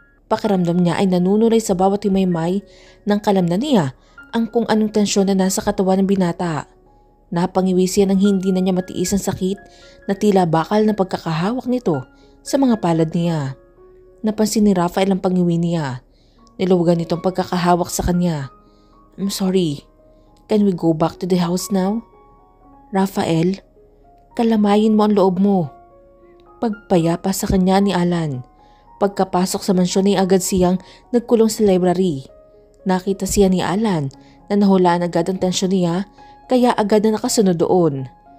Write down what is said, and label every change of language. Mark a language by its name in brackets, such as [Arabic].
[Filipino] Pakiramdam niya ay nanunuray sa bawat himaymay ng kalamnan niya ang kung anong tensyon na nasa katawan ng binata. Napangiwi siya nang hindi na niya matiis ang sakit na tila bakal na pagkakahawak nito sa mga palad niya. Napansin ni Rafael ang pangiwi niya. Niluwagan nitong pagkakahawak sa kanya. [English] I'm sorry. Can we go back to the house now? [Filipino] Rafael, kalamayin mo ang loob mo. Pagpayapa sa kanya ni Alan. Pagkapasok sa mansyon ay agad siyang nagkulong sa library. Nakita siya ni Alan na nahulaan agad ang tensyon niya kaya agad na nakasunod doon.